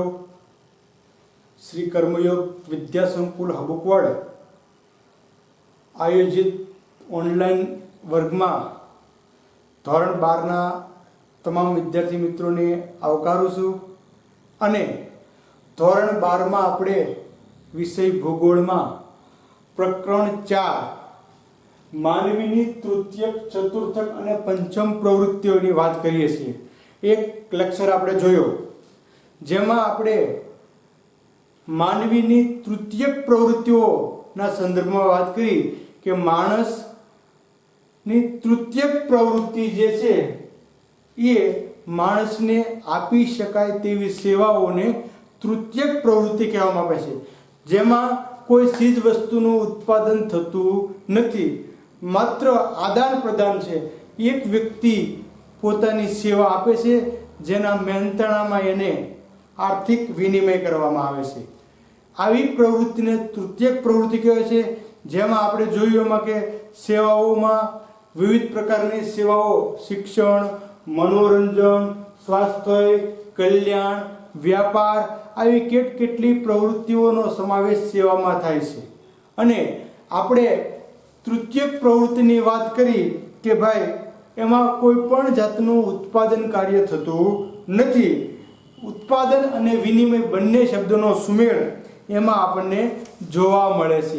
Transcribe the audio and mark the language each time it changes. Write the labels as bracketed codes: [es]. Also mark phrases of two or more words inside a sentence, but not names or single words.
[gu] શ્રી કર્મયોગ વિદ્યા સંકુલ હબુકવાડ આયોજિત ઑનલાઇન વર્ગ માં ધોરણ 12 તમામ વિદ્યાર્થી મિત્રો ને આવકારું છું અને ધોરણ 12 માં આપણે વિષય ભૂગોળ માં પ્રકરણ 4 માનવીની તૃતીયક ચતુર્થક અને પંચમ પ્રવૃત્તિઓની વાત કરીએ છીએ। એક લેક્ચર આપણે જોયો જેમાં આપણે માનવીની તૃતીયક પ્રવૃત્તિઓના સંદર્ભમાં વાત કરી કે માણસની તૃતીયક પ્રવૃત્તિ જે છે એ માણસને આપી શકાય તેવી સેવાઓને તૃતીયક પ્રવૃત્તિ કહેવામાં આવે છે, જેમાં કોઈ ચીજ વસ્તુનું ઉત્પાદન થતું નથી, માત્ર આદાન પ્રદાન છે। એક વ્યક્તિ પોતાની સેવા આપે છે જેના મહેનતાણામાં એને આર્થિક વિનિમય કરવામાં આવે છે। આવી પ્રવૃત્તિને તૃતીયક પ્રવૃત્તિ કહેવાય છે, જેમાં આપણે જોયું એમાં કે સેવાઓમાં વિવિધ પ્રકારની સેવાઓ શિક્ષણ, મનોરંજન, સ્વાસ્થ્ય, કલ્યાણ, વ્યાપાર આવી કેટલી પ્રવૃત્તિઓનો સમાવેશ સેવામાં થાય છે। અને આપણે તૃતીયક પ્રવૃત્તિની વાત કરી કે ભાઈ એમાં કોઈ પણ જાતનું ઉત્પાદન કાર્ય થતું નથી। ઉત્પાદન અને વિનિમય બંને શબ્દોનો સુમેળ એમાં આપણને જોવા મળે છે।